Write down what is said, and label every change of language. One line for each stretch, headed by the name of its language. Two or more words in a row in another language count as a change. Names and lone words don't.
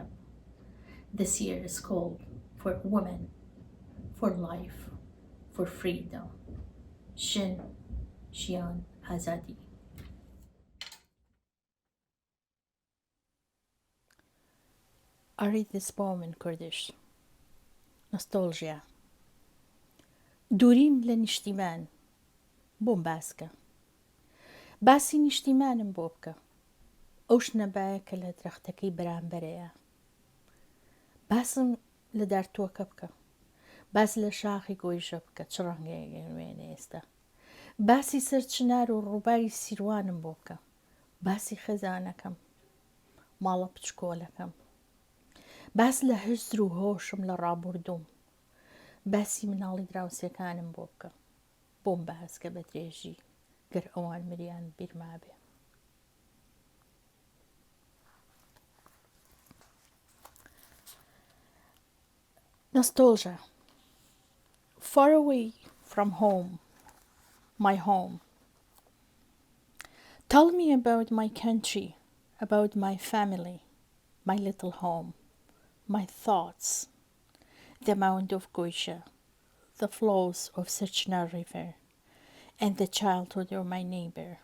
English: This year is called for women, for life, for freedom.
Kurdish: Shin, Shian, Azadi.
English: I read this poem in Kurdish. Nostalgia.
Central Kurdish: دووریم لە نیشتیمان بۆم باسکە باسی نیشتیمانم بۆ بکە ئەو شنەبایە کە لە درەختەکەی بەرامبەرەیە باسم لە دارتووەکە بکە باس لە شاخی گۆیژە بکە چ ڕەنگەیەگەنوێنە ئێستا باسی سەر چنار و ڕووباری سیروانم بۆ بکە باسی خەزانەکەم ماڵە پچکۆلەکەم باس لە هزر و هۆشم لە ڕابردووم باسی مناڵی دراوسەکانم بۆ بکە بۆم باسکە بە درێژی گەر ئەوان مریان بیرما بێ Nostalgia.
English: Far away from home, my home. Tell me about my country, about my family, my little home, my thoughts, the Mount of Goisha, the flows of Sechna River, and the childhood of my neighbor.